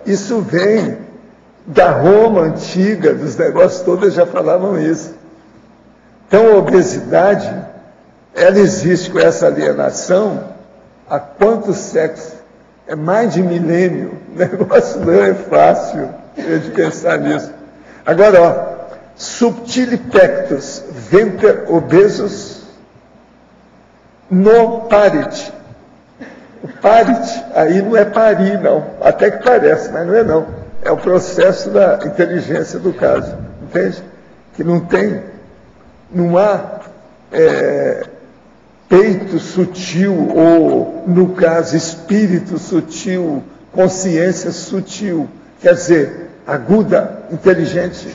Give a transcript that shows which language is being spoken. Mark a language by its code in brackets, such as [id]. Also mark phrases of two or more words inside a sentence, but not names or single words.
[pt] Isso vem da Roma antiga, dos negócios todos já falavam isso. Então a obesidade, ela existe com essa alienação há quantos séculos? É mais de milênio. O negócio não é fácil de pensar nisso. Agora, ó, [la] subtile pectus venter obesus non parit. [pt] O parit aí não é parir, não. Até que parece, mas não é não. É o processo da inteligência do caso. Entende? Que não há peito sutil, ou, no caso, espírito sutil, consciência sutil, quer dizer, aguda, inteligente.